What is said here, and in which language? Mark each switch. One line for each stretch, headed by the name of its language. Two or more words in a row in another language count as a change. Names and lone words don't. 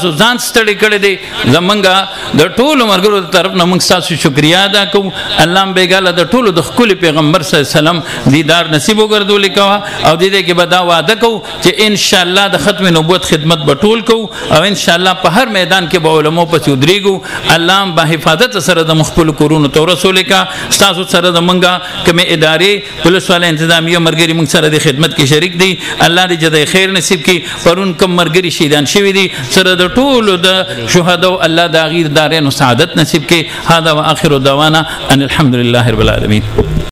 Pashto: ځان ستړي کړی دي زمونږه د ټولو مرګرو طرف نه موږ تاسو شکریا ادا کوو الله بیګاله د ټولو د خپل پیغمبر
Arabic: صلی الله علیه وسلم
Pashto: دیدار نصیب وګرځولې کا او دې کې به دا وعده کوو چې
Arabic: ان شاء الله
Pashto: د ختم نبوت خدمت به ټول کوو او
Arabic: ان شاء الله
Pashto: په هر میدان کې به علماء پسې ودرېګو الله به حفاظت سره د مخبل کورونو تو رسول کا تاسو سره د منګه کومه ادارې پولیس والا انتظامیه مرګري موږ سره د خدمت کې شریک دي الله دې
Arabic: جزای خیر
Pashto: نصیب کړي پرون کوم مرګري شهیدان شوی دي سره د ټولو د شهدا الله د غیر دارین سعادت نصیب کړي
Arabic: هذا واخر دعوانا ان الحمد لله رب العالمین